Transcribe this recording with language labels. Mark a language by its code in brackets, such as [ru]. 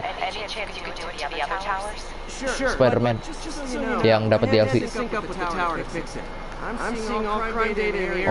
[en] Any chance you could do it to the other towers? [id] Spider-Man yang dapat DLC. [en] Sync up with the tower to fix it. I'm seeing all crime data in the